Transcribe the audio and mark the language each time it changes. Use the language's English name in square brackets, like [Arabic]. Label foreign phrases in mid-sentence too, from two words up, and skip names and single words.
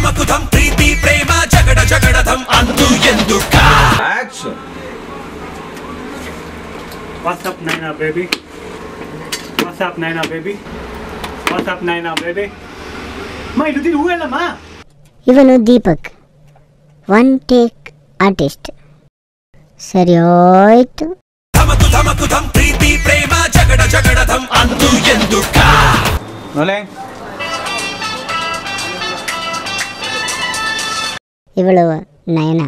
[Kannada] ಧಮ್ ಪ್ರೀತಿ ಪ್ರೇಮ ಜಗಡ ಜಗಡ ಧಮ್ ಅಂದು ಎಂದು ಆಕ್ಷನ್. [English] What's up, Naina baby? What's up, Naina baby? What's up, Naina baby? [Kannada] Ma ಇದು ಹೂವೆಲ್ಲ ಮಾ. ಇವನು ದೀಪಕ್, [English] one take artist. [Kannada] ಸರಿ ಹೋಯ್ತು. ಧಮಕು ಧಮಕು ಧಮ್ ಪ್ರೀತಿ ಪ್ರೇಮ ಜಗಡ ಜಗಡ ಧಮ್ ಅಂದು ಎಂದು ಇವಳು ನಯನ.